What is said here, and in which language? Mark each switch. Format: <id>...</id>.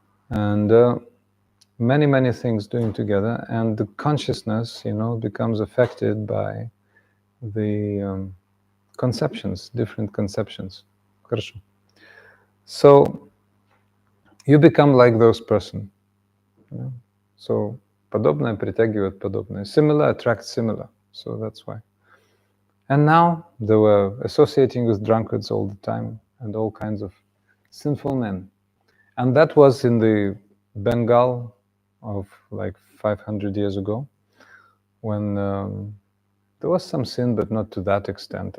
<en>And many things doing together, and the consciousness, you know, becomes affected by the conceptions, different conceptions.</en> <ru>Хорошо.</ru> <en>So you become like those person. You know?</en> <ru>So подобное притягивает подобное.</ru> <en>Similar attracts similar. So that's why. And now they were associating with drunkards all the time and all kinds of sinful men. And that was in the Bengal of like 500 years ago, when there was some sin, but not to that extent.</en>